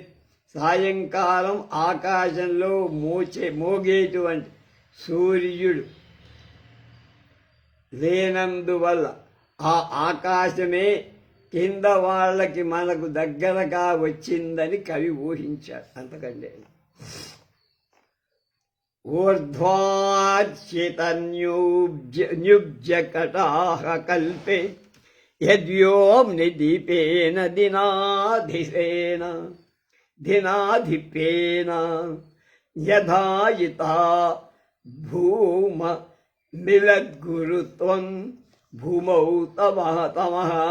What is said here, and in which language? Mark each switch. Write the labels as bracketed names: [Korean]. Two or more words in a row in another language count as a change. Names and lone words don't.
[Telugu] సాయంకాలం ఆకాశంలో మోగేటువంటి సూర్యుడు లేనందువల్ల ఆ ఆకాశమే కింద వాళ్ళకి మనకు దగ్గరగా వచ్చిందని కవి ఊహించాడు. [Sanskrit] అంతకంటే ऊर्ध्वाच्युतन्युब्जकटाः कल्पे यद्व्योम्नि दीपेन दिनाधिपेन यथायिता भूम मिलद्गुरुत्वं भूमौ तमः